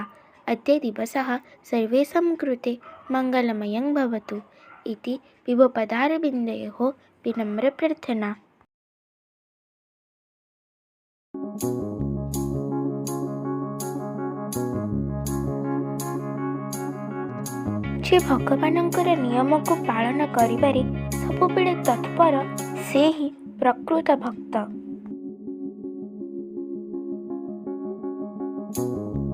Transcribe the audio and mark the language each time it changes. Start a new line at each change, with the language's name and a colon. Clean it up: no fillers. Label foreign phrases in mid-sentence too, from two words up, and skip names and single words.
Sanskrit: अद्य दिवसः सर्वेषां कृते मङ्गलमयं भवतु इति विभुपदारविन्दयोः विनम्रप्रार्थना।
Odia: ଯେ ଭଗବାନଙ୍କର ନିୟମକୁ ପାଳନ କରିବାରେ ସବୁବେଳେ ତତ୍ପର ସେ ହିଁ ପ୍ରକୃତ ଭକ୍ତ।